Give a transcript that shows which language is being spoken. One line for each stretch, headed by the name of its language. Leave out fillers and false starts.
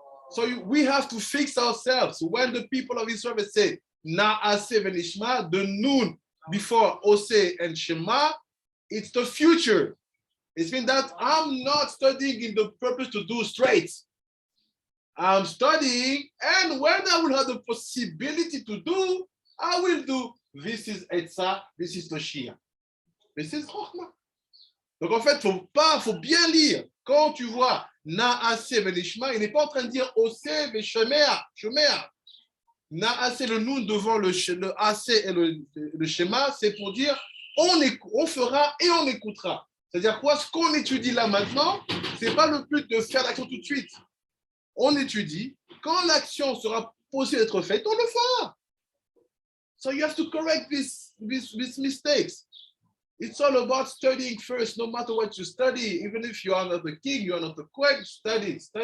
English: So we have to fix ourselves. When the people of Israel say, Na'aseh v'nishma, the noon before Ose and Shema, it's the future. It means that I'm not studying in the purpose to do straight. I'm studying, and when I will have the possibility to do, I will do. This is Etza, this is Toshia. This is Hokhma.
French: Donc en fait, faut bien lire. Quand tu vois Na'aseh v'nishma, il n'est pas en train de dire Ose v'shemea. Na'aseh, le nun devant le Aseh et le Shema, c'est pour dire on fera et on écoutera. C'est-à-dire quoi? Ce qu'on étudie là maintenant, c'est pas le but de faire l'action tout de suite. On étudie, quand l'action sera possible d'être faite, on le fera.
English: So you have to correct these mistakes. It's all about studying first, no matter what you study. Even if you are not the king, you are not the queen, study.